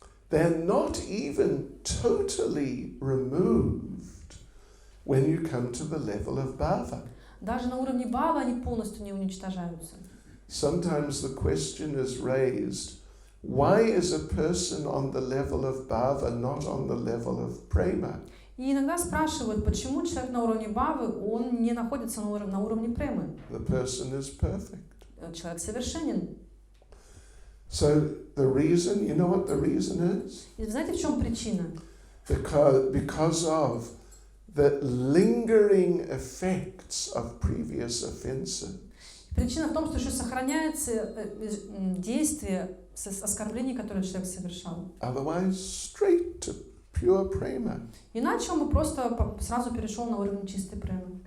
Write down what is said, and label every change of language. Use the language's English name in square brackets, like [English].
[English] they're not even totally removed when you come to the level of bhava. [Russian] даже на уровне бхавы они полностью не уничтожаются. [English] Sometimes the question is raised, why is a person on the level of bhava not on the level of prema? [Russian] И иногда спрашивают, почему человек на уровне бхавы, он не находится на уровне премы. [English] The person is perfect. [Russian] Человек совершенен. [English] So the reason, you know what the reason is? [Russian] И знаете, в чем причина? [English] Because of the lingering effects of previous offenses. [Russian] Причина в том, что еще сохраняется действие оскорблений, которые человек совершал. [English] Otherwise, straight to pure prema. [Russian] Иначе он бы просто сразу перешел на уровень чистой премы.